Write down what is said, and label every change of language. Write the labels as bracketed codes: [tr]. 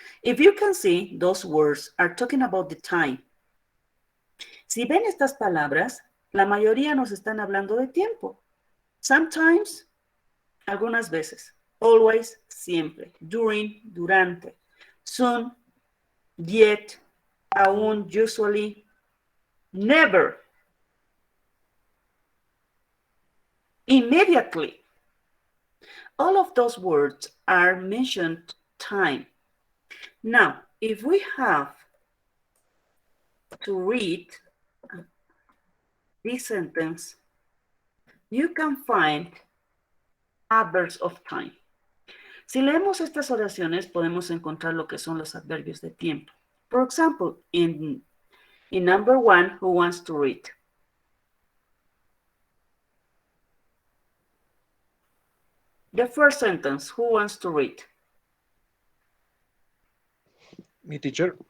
[en] If you can see, those words are talking about the time. [es] Si ven estas palabras, la mayoría nos están hablando de tiempo. Sometimes, algunas veces. [en] Always, siempre. During, durante. Soon, yet, aún, usually, never. Immediately. All of those words are mentioned time. Now, if we have to read this sentence, you can find adverbs of time. [es] Si leemos estas oraciones, podemos encontrar lo que son los adverbios de tiempo. [en] For example, in number 1, who wants to read? The first sentence, who wants to read? Me, teacher.